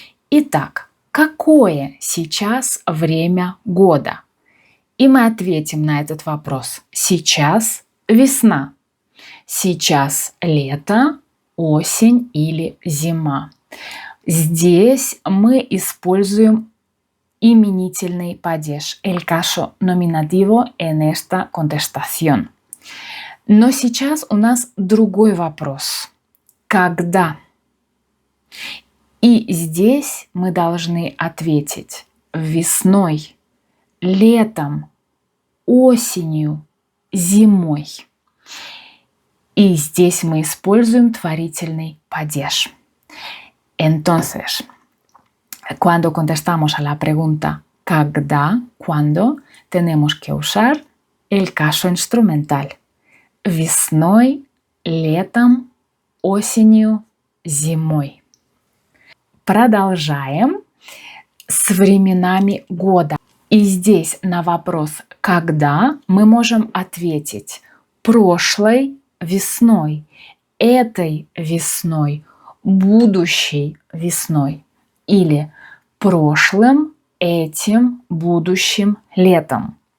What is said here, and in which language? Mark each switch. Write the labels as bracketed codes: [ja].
[ru] Итак, какое сейчас время года? И мы ответим на этот вопрос. Сейчас весна, сейчас лето, осень или зима. Здесь мы используем именительный падеж, [es] el caso nominativo en esta contestación. [ru] Но сейчас у нас другой вопрос. Когда? И здесь мы должны ответить весной, летом, осенью, зимой. И здесь мы используем творительный падеж. [es] Entonces, cuando contestamos a la pregunta [ru] «когда?», [es] «cuándo?», tenemos que usar el caso instrumental. [ru] Весной, летом, осенью, зимой. Продолжаем с временами года. И здесь на вопрос «когда» мы можем ответить прошлой весной, этой весной, будущей весной или прошлым, этим, будущим летом.